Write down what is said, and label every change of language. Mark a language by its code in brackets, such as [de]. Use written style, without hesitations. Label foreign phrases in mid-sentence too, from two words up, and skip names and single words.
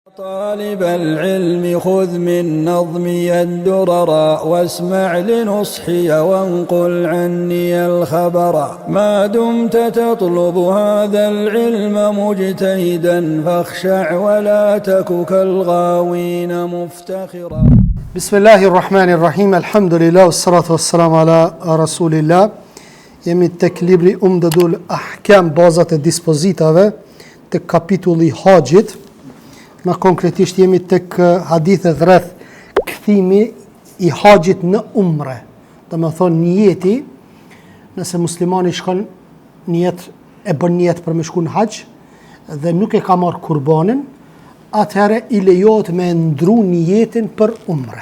[ar] طالب العلم خذ من نظمي الدرر واسمع لنصحي وانقل عني الخبر ما دمت تطلب هذا العلم مجتهدا فاخشع ولا تك كالغاوين مفتخرا. بسم الله الرحمن الرحيم الحمد لله والصلاة والسلام على رسول الله. [sq] Jemi tek libri Umdatul Ahkam, bazat e dispozitave të kapitulli Haxhit. Më konkretisht jemi tek hadithet rreth kthimi i Haxhit në umre. Do të thonë niyeti, nëse muslimani shkon e bën niyet për me shku në Haxh dhe nuk e ka marr kurbanin, atëherë i lejohet me ndru niyetin për umre.